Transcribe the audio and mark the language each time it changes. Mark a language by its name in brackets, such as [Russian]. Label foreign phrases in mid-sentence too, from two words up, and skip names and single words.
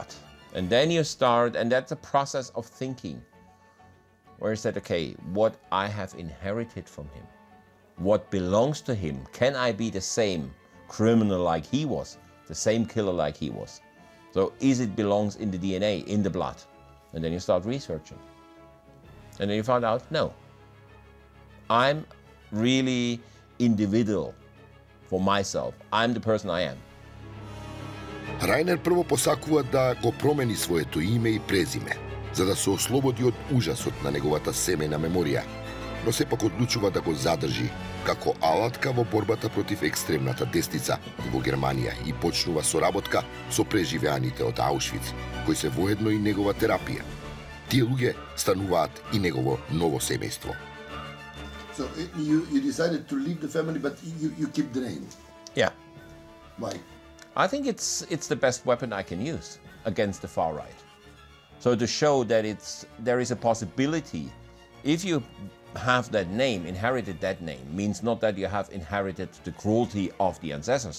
[English] And then you start, and that's a process of thinking, where he said, okay, what I have inherited from him, what belongs to him, can I be the same criminal like he was, the same killer like he was? So it belongs in the DNA, in the blood? And then you start researching. And then you find out, no, I'm really individual for myself. I'm the person I am. [Macedonian] Рајнер прво посакува да го промени своето име и презиме, за да се ослободи од ужасот на неговата семејна меморија, но сепак одлучува да го задржи како алатка во борбата против екстремната десница во Германија и почнува соработка со преживеаните од Аушвиц, кои се воедно и негова терапија. Тие луѓе стануваат и негово ново семејство. [English] So you decided to leave the family, but you keep the name? Yeah. Why? I think it's the best weapon I can use against the far right. So to show that there is a possibility, if you have that name, inherited that name, means not that you have inherited the cruelty of the ancestors.